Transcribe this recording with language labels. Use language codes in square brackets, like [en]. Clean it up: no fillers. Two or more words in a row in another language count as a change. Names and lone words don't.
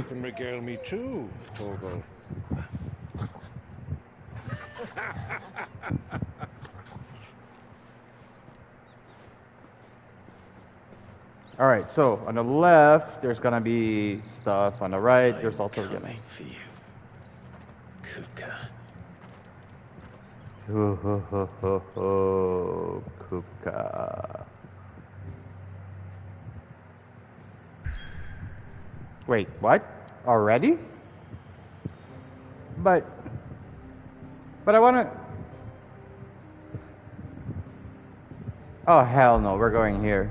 [en] You can regale me too, Torgal. All right, so on the left, there's gonna be stuff. On the right, there's also gonna. For you, Kupka. Ho ho ho ho ho, Kupka. Wait, what? Already? But I wanna. Oh hell no, we're going here.